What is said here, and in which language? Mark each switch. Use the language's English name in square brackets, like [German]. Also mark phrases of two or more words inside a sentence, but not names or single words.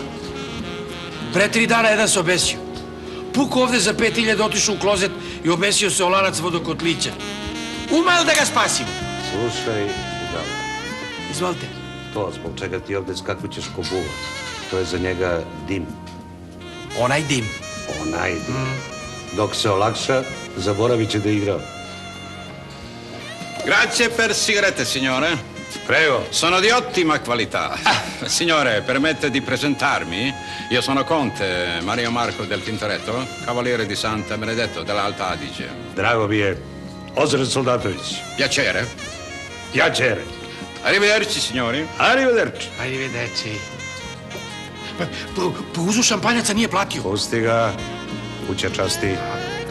[Serbian] Pre 3 dana jedan se obesio. Puko ovde za 5.000, otišao u klozet i obesio se o lanac vodokotlića. Umel da ga spasimo. Slušaj, da, Izvolite. to zbog čega ti ovde skakućeš ko buva. To je za njega dim. Onaj dim. Onaj dim. Dok se olakša, zaboravit će da igra. [Italian] Grazie per sigarette, signore. Prego. Sono di ottima qualità. Signore, permette di presentarmi? Io sono Conte Mario Marco del Tintoretto, cavaliere di Santa Benedetto dell'Alta Adige. [Serbian] Drago mi je. Ozren Soldatović. [Italian] Piacere. Piacere. Arrivederci, signori. Arrivederci. Arrivederci. [Serbian] Pa uzu šampanjaca nije platio. Pusti ga. Kuća časti.